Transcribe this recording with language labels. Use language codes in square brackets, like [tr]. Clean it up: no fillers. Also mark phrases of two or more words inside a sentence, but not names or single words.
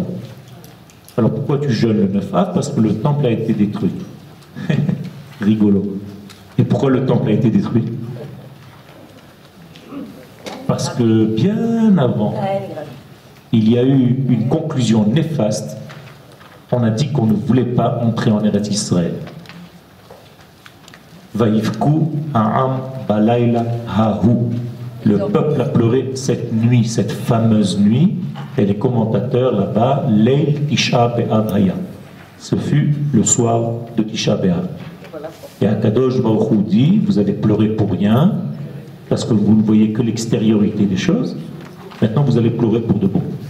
[fr] Alors pourquoi tu jeûnes le 9 Av? Parce que le temple a été détruit. Rigolo. Et pourquoi le temple a été détruit? Parce que bien avant, il y a eu une conclusion néfaste. On a dit qu'on ne voulait pas entrer en Eretz Israël. [he] ויבכו העם בלילה ההוא. [fr] Le peuple a pleuré cette nuit, cette fameuse nuit, et les commentateurs là-bas, [he] ליל תשעה באב היה. [fr] Ce fut le soir de Tisha B'Av. Et [he] הקדוש ברוך הוא [fr] dit, vous avez pleuré pour rien, parce que vous ne voyez que l'extériorité des choses, maintenant vous allez pleurer pour de bon.